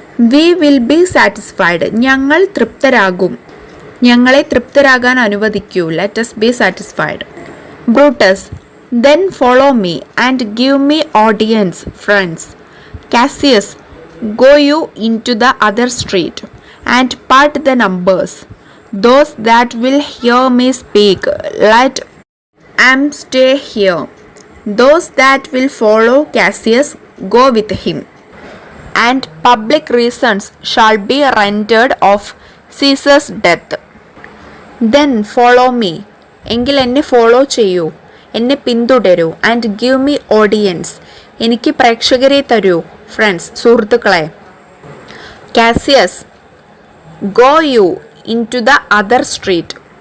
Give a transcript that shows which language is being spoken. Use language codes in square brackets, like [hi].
[en] We will be satisfied. [ml] ഞങ്ങൾ തൃപ്തരാകും. ഞങ്ങളെ തൃപ്തരാകാൻ അനുവദിക്കൂ. [en] Let us be satisfied. Brutus. Then follow me and give me audience, friends. Cassius. Go you into the other street and part the numbers. Those that will hear me speak, let am stay here. Those that will follow Cassius, go with him. And public reasons shall be rendered of Caesar's death. Then follow me. [ml] എങ്കിൽ എന്നെ follow ചെയ്യൂ, എന്നെ പിന്തുടരൂ. [en] And give me audience. [ml] എനിക്ക് പ്രേക്ഷകരെ തരൂ. [en] friends, [ml] സുഹൃത്തുക്കളെ. Cassius. [en] Go you into the other street.